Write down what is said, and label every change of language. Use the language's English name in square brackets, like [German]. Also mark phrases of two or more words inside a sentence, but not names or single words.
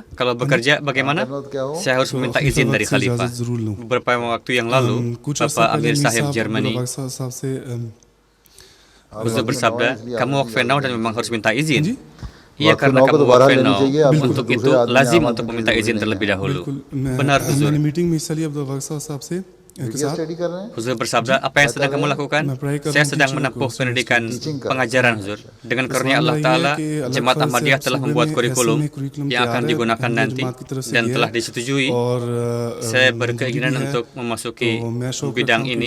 [Indonesian] Kalau bekerja bagaimana? Saya harus meminta izin dari khalifah. Beberapa waktu yang lalu, Bapak Amir Sahib Germany, Huzur bersabda, kamu wakfenau dan memang harus minta izin. Iya, karena kamu wakfenau, untuk itu lazim untuk meminta izin terlebih dahulu. Benar, Huzur. [Urdu] स्टडी कर रहे हैं। [Indonesian] Huzur bersabda, apa yang sedang kamu lakukan? Saya sedang menempuh pendidikan pengajaran, Huzur. Dengan karunia Allah Ta'ala, Jemaat Ahmadiyah telah membuat kurikulum yang akan digunakan nanti dan telah disetujui. Saya berkeinginan untuk memasuki bidang ini.